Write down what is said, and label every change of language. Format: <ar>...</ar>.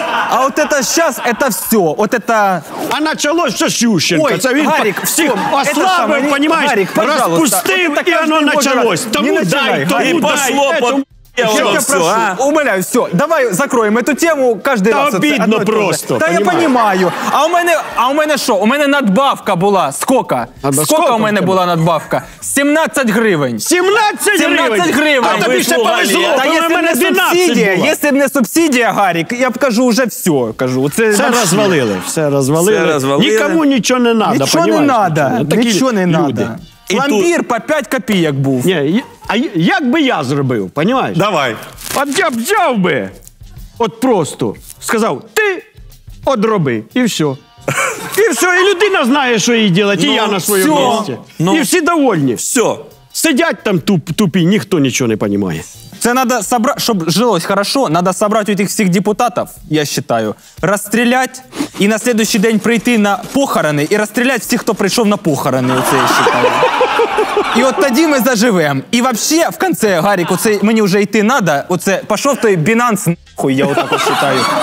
<ru>А вот это сейчас, это все. Вот это... А началось все с Ющенко. Ой, Гарик, все. Ослабил, понимаешь, Гарик, распустил, и оно началось. Тому дай, тому дай. Я тебя прошу, умоляю, все, давай закроем эту тему каждый раз. Обидно просто. Да я понимаю.</ru> <uk>А у мене що? У мене надбавка була.</uk> <ru>Сколько? Сколько</ru> <uk>у мене була надбавка? 17 гривень. 17 гривень? А тобі ще повезло, та якщо не субсидія, якщо б не субсидія, Гарік, я б кажу вже все. Все розвалили, все розвалили. Нікому нічого не треба, нічого не треба, нічого не треба. Пломбір по 5 копійок був. Ні, а як би я зробив, розумієш? Давай. От я б взяв би, от просто сказав, ти одроби, і все. І все, і людина знає, що їй робити, і я на своєму місці. І всі довольні. Все. Сидять там тупі, ніхто нічого не розуміє.</uk> <ru>Це надо собрать, чтобы жилось хорошо, надо собрать этих всех депутатов, я считаю, расстрелять и на следующий день прийти на похороны и расстрелять всех, кто пришел на похороны, оце я считаю.</ru> <uk>І от тоді ми заживемо. І вообще, в конце, Гарік, оце мені вже йти надо, оце пішов той Binance, нахуй, я отак от считаю.</uk>